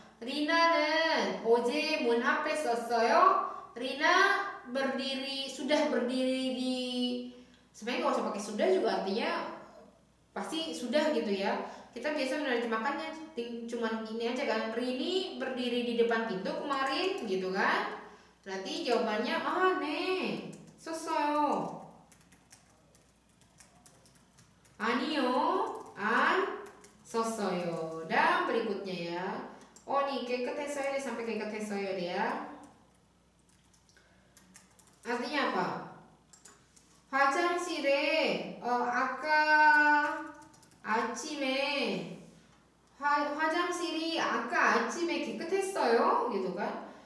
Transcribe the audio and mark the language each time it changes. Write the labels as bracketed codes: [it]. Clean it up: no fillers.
[ko] Rina는 어제 문 앞에 섰어요. [id] Rina sudah berdiri di, sebenarnya nggak usah pakai sudah juga, artinya pasti sudah gitu ya. Kita biasa menerjemahkannya cuman ini aja kan, Rini berdiri di depan pintu kemarin gitu kan. Berarti jawabannya [ko] 네, 섰어요. 아니요, 안 섰어요. [id] Dan berikutnya ya. Oh nih, 깨끗했어요 deh, sampai 깨끗했어요 deh ya. Artinya apa? [ko] 화장실에 아까 아침에 화장실이 아까 아침에 깨끗했어요 [id] gitu kan.